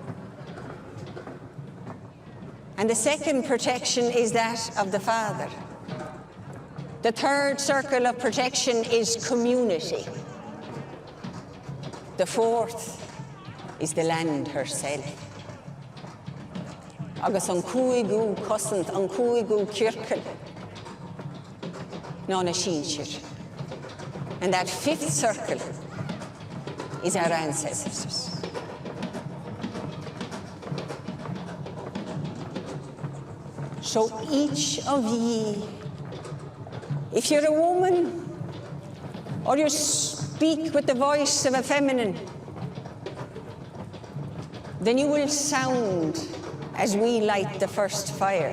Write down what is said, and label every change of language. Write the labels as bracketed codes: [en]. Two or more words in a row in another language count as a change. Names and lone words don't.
[en] And the second protection is that of the father. The third circle of protection is community. The fourth is the land herself. [ga] Agus an cúigú cosant, an cúigú circle, ná na sínsir. [en] And that 5th circle is our ancestors. So each of ye, if you're a woman or you speak with the voice of a feminine, then you will sound as we light the first fire.